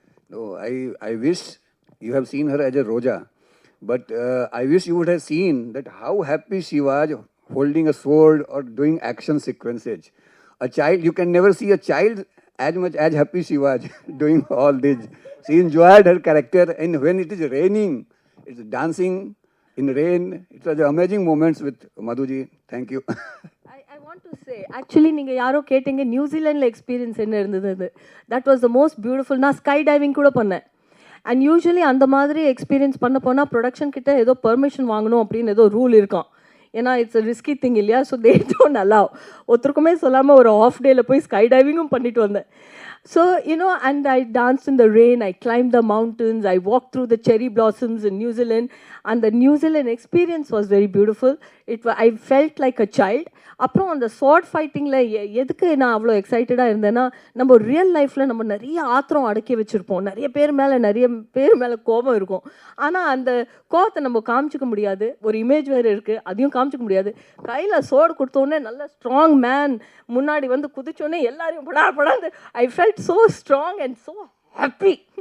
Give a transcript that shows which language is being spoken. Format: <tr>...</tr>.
<en>No, I wish you have seen her as a Roja. But I wish you would have seen that how happy she was holding a sword or doing action sequences. A child, you can never see a child as much as happy she was doing all this. She enjoyed her character, and when it is raining, it's dancing in rain. It was amazing moments with Madhuji. Thank you. I want to say, actually</en> <ta>நீங்கள் யாரோ கேட்டீங்க நியூசிலாண்டில் experience என்ன இருந்தது.</ta> <en>That was the most beautiful.</en> <ta>நான் sky diving கூட பண்ணேன். And usually அந்த மாதிரி எக்ஸ்பீரியன்ஸ் பண்ண போனால் ப்ரொடக்ஷன் கிட்ட ஏதோ பெர்மிஷன் வாங்கணும் அப்படின்னு ஏதோ ரூல் இருக்கும். ஏன்னா</ta> <en>it's risky thing</en> <ta>இல்லையா.</ta> <en>So they don't allow.</en> <ta>ஒருத்தருக்குமே சொல்லாமல் ஒரு ஆஃப் டேயில் போய் ஸ்கை டைவிங்கும் பண்ணிட்டு வந்தேன்.</ta> <en>So, and I danced in the rain, I climbed the mountains, I walked through the cherry blossoms in New Zealand, and the New Zealand experience was very beautiful. I felt like a child.</en> <ta>அப்புறம் அந்த sword ஃபைட்டிங்கில் எதுக்கு நான் அவ்வளோ எக்ஸைட்டடாக இருந்தேன்னா, நம்ம real லைஃப்பில் நம்ம நிறைய ஆத்திரம் அடக்கி வச்சுருப்போம், நிறைய பேர் மேலே கோபம் இருக்கும். ஆனால் அந்த கோபத்தை நம்ம காமிச்சிக்க முடியாது. ஒரு இமேஜ் வேறு இருக்குது, அதையும் காமிச்சிக்க முடியாது. கையில் சோடு கொடுத்தோடனே நல்ல ஸ்ட்ராங் மேன் முன்னாடி வந்து குதிச்சோடனே எல்லாரையும் படாந்து</ta> <en>I felt so strong and so happy.</en>